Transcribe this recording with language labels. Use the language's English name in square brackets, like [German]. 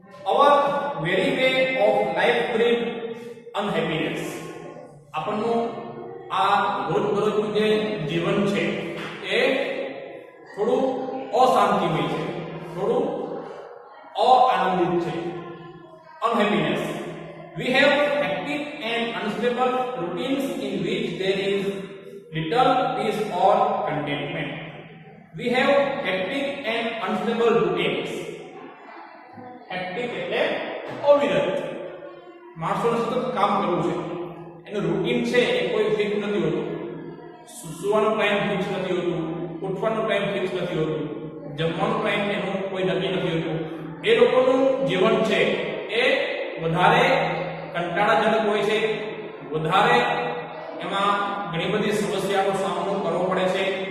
[English] Our very way of life breed unhappiness. [Gujarati] આપણનું આ રોજબરોજનું જે જીવન છે એ થોડું અશાંતિમય છે, થોડું અઆનંદિત છે. [English] Unhappiness. We have hectic and unstable routines in which there is little peace or contentment. We have hectic and unstable routines. [Gujarati] Hectic એટલે અવિરત. માણસોને સતત કામ કરવું છે. એનું રૂટીન છે એ કોઈ ફિક્સ નથી હોતું. સુવાનો ટાઈમ ફિક્સ નથી હોતું, ઉઠવાનો ટાઈમ ફિક્સ નથી હોતું, જમવાનો ટાઈમ એનું કોઈ નક્કી નથી હોતું. એ લોકોનું જીવન છે એ વધારે કંટાળાજનક હોય છે, વધારે એમાં ઘણી બધી સમસ્યાનો સામનો કરવો પડે છે.